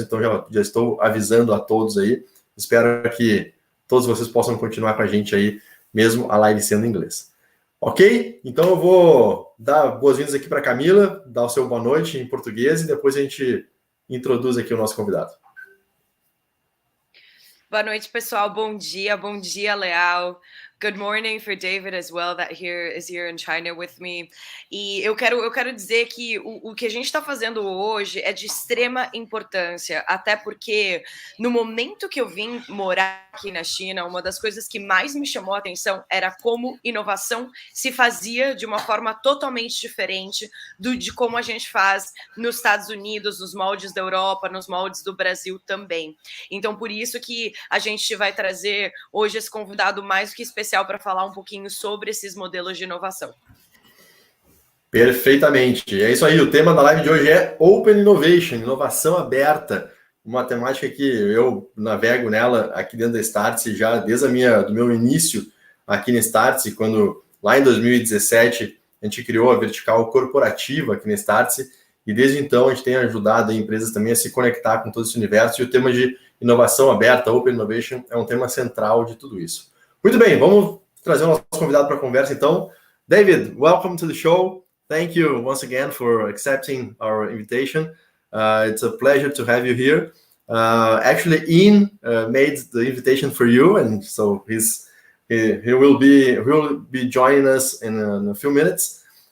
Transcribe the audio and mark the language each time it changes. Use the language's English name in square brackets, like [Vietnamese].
[Portuguese] Então já estou avisando a todos aí. Espero que todos vocês possam continuar com a gente aí, mesmo a live sendo em inglês. Ok? Então eu vou dar boas-vindas aqui para a Camila, dar o seu boa noite em português e depois a gente introduz aqui o nosso convidado. Boa noite, pessoal. Bom dia, Leal. [English] Good morning for David as well, that is here in China with me. [Portuguese] E eu quero dizer que o que a gente está fazendo hoje é de extrema importância, até porque no momento que eu vim morar aqui na China, uma das coisas que mais me chamou a atenção era como inovação se fazia de uma forma totalmente diferente de como a gente faz nos Estados Unidos, nos moldes da Europa, nos moldes do Brasil também. Então, por isso que a gente vai trazer hoje esse convidado mais do que especial para falar um pouquinho sobre esses modelos de inovação. Perfeitamente. É isso aí. O tema da live de hoje é Open Innovation, inovação aberta. Uma temática que eu navego nela aqui dentro da StartSe já desde do meu início aqui na StartSe, quando lá em 2017 a gente criou a vertical corporativa aqui na StartSe e desde então a gente tem ajudado empresas também a se conectar com todo esse universo e o tema de inovação aberta, Open Innovation, é um tema central de tudo isso. Muito bem, vamos trazer o nosso convidado para a conversa então. [English] David, welcome to the show. Thank you once again for accepting our invitation. It's a pleasure to have you here. Actually, Ian made the invitation for you, and so he will be joining us in a few minutes.